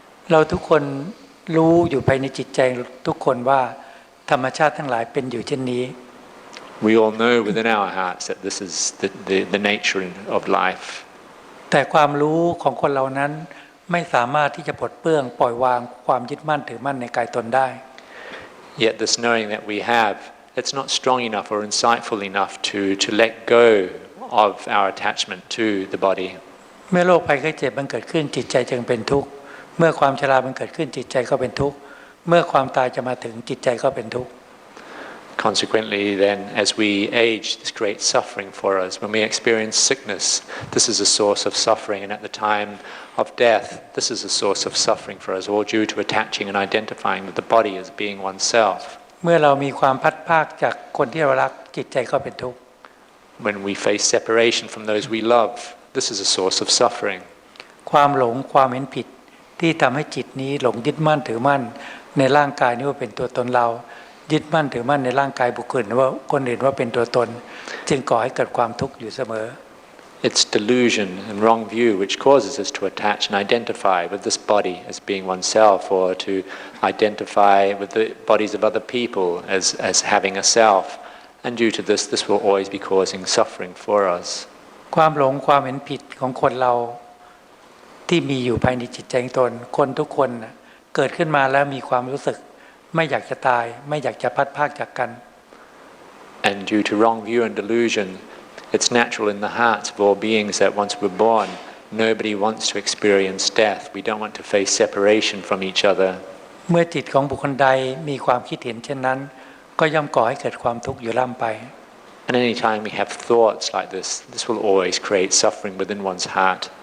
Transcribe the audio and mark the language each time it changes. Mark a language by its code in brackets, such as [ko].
[th] เราทุกคนรู้อยู่ภายในจิตใจทุกคนว่าธรรมชาติทั้งหลายเป็นอยู่เช่นนี้ [en] We all know within our hearts that this is the nature of life. [th] แต่ความรู้ของคนเรานั้นไม่สามารถที่จะปลดเปลื้องปล่อยวางความยึดมั่นถือมั่นในกายตนได้ [en] Yet this knowing that we have, it's not strong enough or insightful enough to let go of our attachment to the body. [th] เมื่อโรคภัยไข้เจ็บมันเกิดขึ้นจิตใจจึงเป็นทุกข์เมื่อความชรามันเกิดขึ้นจิตใจก็เป็นทุกข์เมื่อความตายจะมาถึงจิตใจก็เป็นทุกข์ [en] Consequently, then, as we age, this creates suffering for us. When we experience sickness, this is a source of suffering, and at the time of death, this is a source of suffering for us, all due to attaching and identifying with the body as being oneself. [th] เมื่อเรามีความพัดภาคจากคนที่เรารักจิตใจก็เป็นทุกข์ [en] When we face separation from those we love, this is a source of suffering. [th] ความหลงความเห็นผิดที่ทำให้จิตนี้หลงยึดมั่นถือมั่นในร่างกายนี้ว่าเป็นตัวตนเรายึดมั่นถือมั่นในร่างกายบุคคลว่าคนอื่นว่าเป็นตัวตนจึงก่อให้เกิดความทุกข์อยู่เสมอ [en] It's delusion and wrong view which causes us to attach and identify with this body as being oneself, or to identify with the bodies of other people as having a self. And due to this, this will always be causing suffering for us. [th] ความหลงความเห็นผิดของคนเราที่มีอยู่ภายในจิตใจของตนคนทุกคนเกิดขึ้นมาแล้วมีความรู้สึกไม่อยากจะตายไม่อยากจะพัดพรากจากกัน [en] And due to wrong view and delusion, it's natural in the hearts of all beings that once we're born, nobody wants to experience death. We don't want to face separation from each other. [th] เมื่อจิตของบุคคลใดมีความคิดเห็นเช่นนั้นก็ย่อมก่อให้เกิดความทุกข์อยู่ล่ำไป [en] And any time we have thoughts like this will always create suffering within one's heart.